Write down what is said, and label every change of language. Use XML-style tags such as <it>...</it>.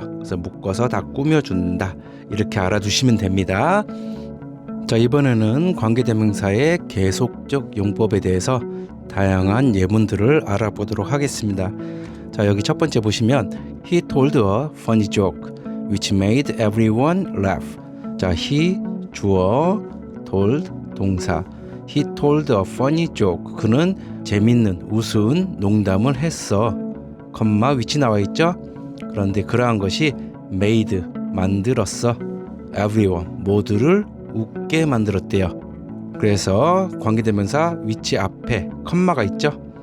<ko>그래서 묶어서 다 꾸며준다 이렇게 알아두시면 됩니다. 자, 이번에는 관계대명사의 계속적 용법에 대해서 다양한 예문들을 알아보도록 하겠습니다. 자, 여기 첫 번째 보시면</ko> <en>He told a funny joke which made everyone laugh.</en> <ko>자, he 주어, told 동사.</ko> <en>He told a funny joke.</en> <ko>그는 재밌는 우스운 농담을 했어. 컴마 which 나와 있죠? 그런데 그러한 것이 made 만들었어. everyone 모두를 웃게 만들었대요. 그래서 관계대명사 which 앞에 컴마가 있죠.</ko>